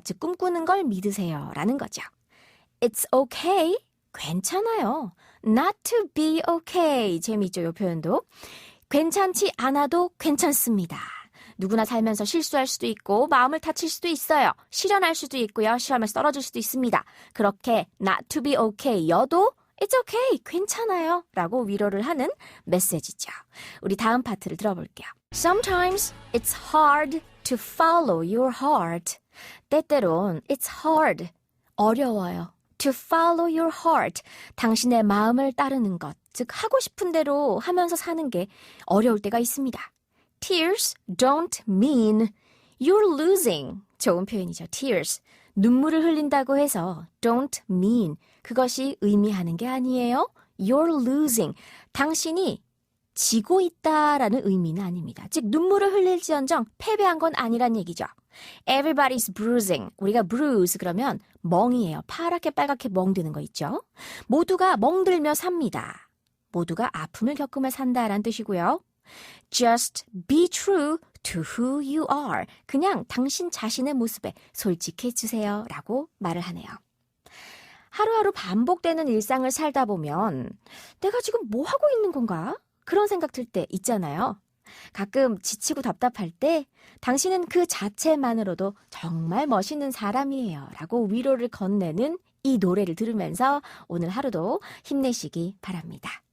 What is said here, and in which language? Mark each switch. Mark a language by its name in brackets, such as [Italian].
[Korean] 즉 꿈꾸는 걸 믿으세요 라는 거죠. [English] It's okay. [Korean] 괜찮아요. [English] Not to be okay. [Korean] 재미있죠, 이 표현도. 괜찮지 않아도 괜찮습니다. 누구나 살면서 실수할 수도 있고 마음을 다칠 수도 있어요. 실현할 수도 있고요. 시험에서 떨어질 수도 있습니다. 그렇게 [English] not to be okay [Korean] 여도 [English] It's okay. [Korean] 괜찮아요. 라고 위로를 하는 메시지죠. 우리 다음 파트를 들어볼게요. [English] Sometimes it's hard to follow your heart. [Korean] 때때론 [English] it's hard. [Korean] 어려워요. [English] To follow your heart. [Korean] 당신의 마음을 따르는 것. 즉 하고 싶은 대로 하면서 사는 게 어려울 때가 있습니다. [English] Tears don't mean you're losing. [Korean] 좋은 표현이죠. [English] Tears. [Korean] 눈물을 흘린다고 해서 [English] don't mean. [Korean] 그것이 의미하는 게 아니에요. [English] You're losing. [Korean] 당신이 지고 있다라는 의미는 아닙니다. 즉 눈물을 흘릴지언정 패배한 건 아니란 얘기죠. [English] Everybody's bruising. [Korean] 우리가 bruise 그러면 멍이에요. 파랗게 빨갛게 멍드는 거 있죠. 모두가 멍들며 삽니다. 모두가 아픔을 겪으며 산다라는 뜻이고요. [English] Just be true to who you are. [Korean] 그냥 당신 자신의 모습에 솔직해주세요 라고 말을 하네요. 하루하루 반복되는 일상을 살다 보면 내가 지금 뭐 하고 있는 건가? 그런 생각 들 때 있잖아요. 가끔 지치고 답답할 때 당신은 그 자체만으로도 정말 멋있는 사람이에요 라고 위로를 건네는 이 노래를 들으면서 오늘 하루도 힘내시기 바랍니다.